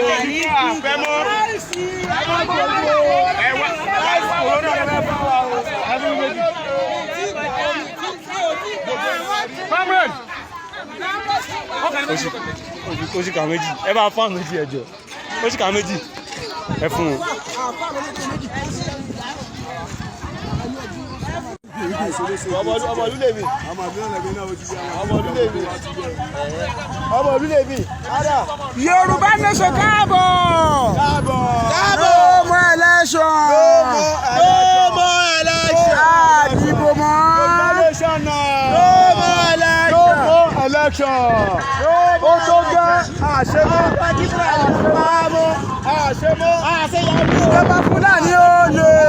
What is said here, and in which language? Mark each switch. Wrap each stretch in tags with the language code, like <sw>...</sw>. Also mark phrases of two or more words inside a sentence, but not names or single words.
<yo>Ó sì kà méjì ẹ bá fáwọn méjì ẹ jọ ó sì kà méjì ẹ fún un. Yorùbá nation káàbọ̀.</yo> <en>No more election.</en> <yo>Àdìbò mọ́. Election. Ó tó gẹ́ àṣemọ́. Ìjọba Fúlàní ó lè.</yo>